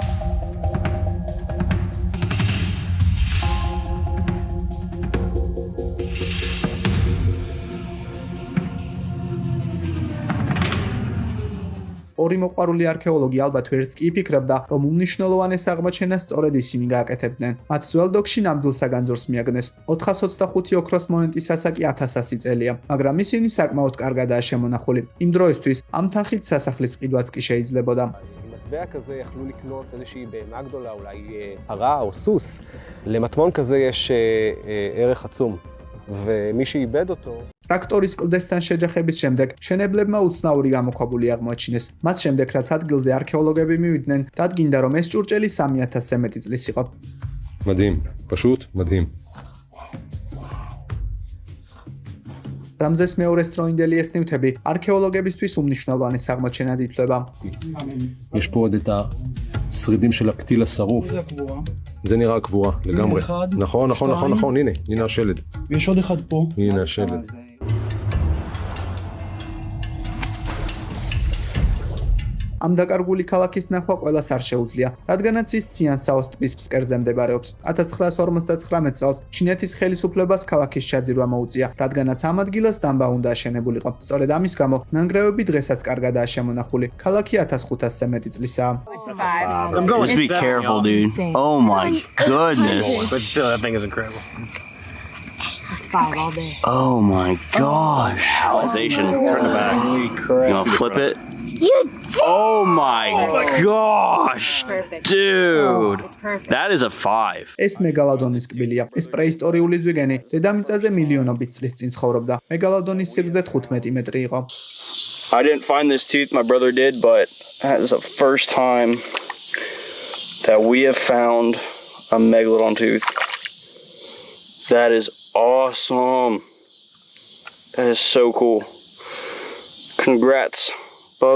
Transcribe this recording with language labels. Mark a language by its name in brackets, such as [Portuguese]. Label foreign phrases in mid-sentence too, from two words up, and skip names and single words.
[Georgian] ორი მოყვარული არქეოლოგი ალბათ ვერც კი იფიქრებდა, რომ უმნიშვნელოვანეს აღმოჩენას სწორედ ისინი გააკეთებდნენ. მათ ძველ დოგში ნამდვილ საგანძურს მიაგნეს. 425 ოქროს მონეტის ასაკი 1100 წელია, მაგრამ ისინი საკმაოდ კარგადაა შემონახული. იმ დროისთვის ამ თანხით სასახლის ყიდვაც კი შეიძლებოდა. [Hebrew] מטבע כזה יכלו לקנות איזושהי בהמה גדולה, אולי פרה או סוס. למטמון כזה יש ערך עצום, ומי שאיבד אותו... [Georgian] ტრაქტორის კლდესთან შეჯახების შემდეგ შენებლებმა უცნაური გამოქვაბული აღმოაჩინეს. მას შემდეგ, რაც ადგილზე არქეოლოგები მივიდნენ, დადგინდა, რომ ეს ჭურჭელი 3000-ზე მეტი წლის იყო. [Hebrew] מדהים, פשוט מדהים. [Georgian] რამზეს მეორეს დროინდელი ეს ნივთები არქეოლოგებისთვის უმნიშვნელოვანეს აღმოჩენად ითვლება. [Hebrew] יש פה עוד את השרידים של הפתיל השרוף. זה נראה קבורה לגמרי. נכון, נכון, נכון, נכון, הנה השלד. ויש עוד אחד פה. הנה השלד. [Georgian] ამ დაკარგული ქალაქის ნახვა ყველას არ შეუძლია, რადგანაც ის ციანსაოს ტბის ფსკერზე მდებარეობს. 1959 წელს ჩინეთის ხელისუფლებას ქალაქის ჩაძირვა მოუწია, რადგანაც ამ ადგილას დამბა უნდა აშენებულიყო. სწორედ ამის გამო ნანგრევები დღესაც კარგადაა შემონახული. ქალაქი 1500-ზე მეტი წლისაა. [English] Just be careful, dude. Oh my goodness. But still, that thing is incredible. It's 5 all day. Oh my gosh. Realization. Turn it back. You want to flip it? You Oh my gosh. Perfect. Dude. It's perfect. That is a 5. [Georgian] ეს მეგალოდონის კბილია. ეს პრეისტორიული ზვიგენი დედამიწაზე მილიონობით წლის წინ ცხოვრობდა. მეგალოდონის სიგრძე 15 მეტრი იყო. [English] I didn't find this tooth, my brother did, but that is the first time that we have found a megalodon tooth. That is awesome. That is so cool. Congrats, bub.